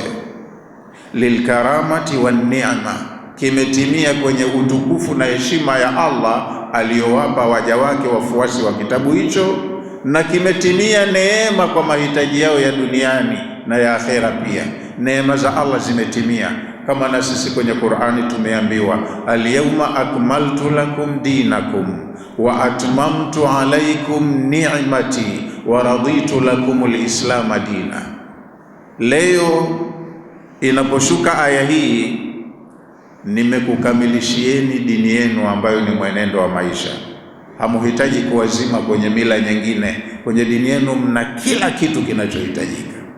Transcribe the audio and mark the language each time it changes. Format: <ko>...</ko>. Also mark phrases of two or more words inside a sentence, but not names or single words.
<ar>للكرامة والنعمة,</ar> <sw>kimetimia kwenye utukufu na heshima ya Allah aliyowapa waja wake wafuasi wa kitabu hicho, na kimetimia neema kwa mahitaji yao ya duniani na ya akhera pia. Neema za Allah zimetimia, kama na sisi kwenye Qur'ani tumeambiwa,</sw> <ar>اليوم أكملت لكم دينكم وأتممت عليكم نعمتي ورضيت لكم الإسلام دينا.</ar> <sw>Leo inaposhuka aya hii, nimekukamilishieni dini yenu ambayo ni mwenendo wa maisha. Hamuhitaji kuwazima kwenye mila nyingine. Kwenye dini yenu mna kila kitu kinachohitajika.</sw>